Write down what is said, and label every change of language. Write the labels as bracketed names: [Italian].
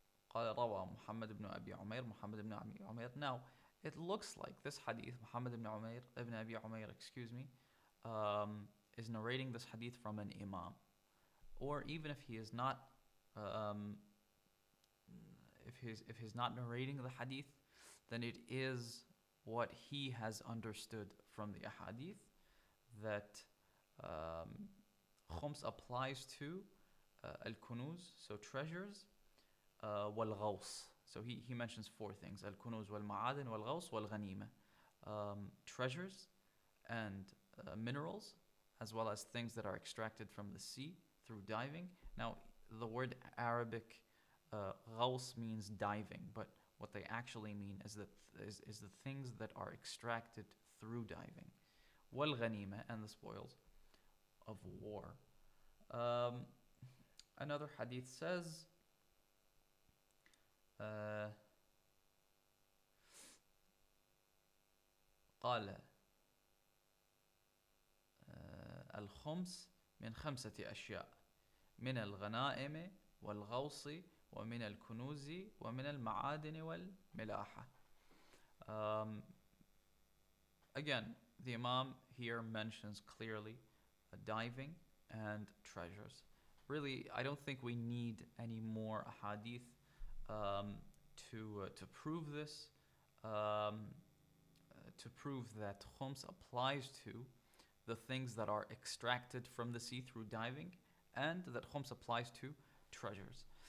[Arabic] قال روى محمد بن أبي عمير محمد بن أبي عمير. [English] Now, it looks like this hadith, Muhammad ibn Umayr, ibn Abi Umayr, excuse me, is narrating this hadith from an imam. Or even if he is not, um, if he's not narrating the hadith, then it is what he has understood from the ahadith that khums applies to al-kunuz, so treasures, wal-ghaws. So he mentions four things: al-kunuz wal-ma'adin wal-ghaws wal-ghanima. Treasures and minerals, as well as things that are extracted from the sea through diving. Now, the word Arabic ghaws means diving, but what they actually mean is that is the things that are extracted through diving. Wal ghanima, and the spoils of war. Another hadith says, [Arabic] قال الخمس من خمسة أشياء من الغنائم والغوص ومن الكنوز ومن المعادن والملاحة. [English] Again, the Imam here mentions clearly diving and treasures. Really, I don't think we need any more hadith to prove this, to prove that khums applies to the things that are extracted from the sea through diving, and that khums applies to treasures.